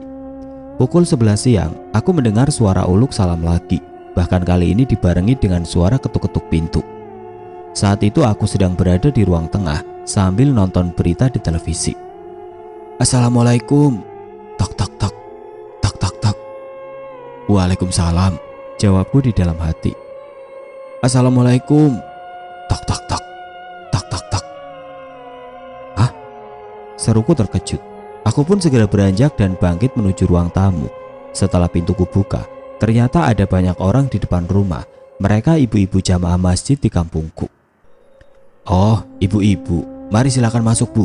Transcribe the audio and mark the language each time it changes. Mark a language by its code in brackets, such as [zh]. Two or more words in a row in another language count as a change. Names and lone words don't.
[id] Pukul 11 siang, aku mendengar suara uluk salam lagi. Bahkan kali ini dibarengi dengan suara ketuk-ketuk pintu. Saat itu aku sedang berada di ruang tengah sambil nonton berita di televisi. Assalamualaikum. Tok tok tok. Tok tok tok. Waalaikumsalam, jawabku di dalam hati. Assalamualaikum. Tok tok tok. Tok tok tok. Hah? Seruku terkejut. Aku pun segera beranjak dan bangkit menuju ruang tamu. Setelah pintuku buka, ternyata ada banyak orang di depan rumah. Mereka ibu-ibu jamaah masjid di kampungku. Oh, ibu-ibu, mari silakan masuk, Bu.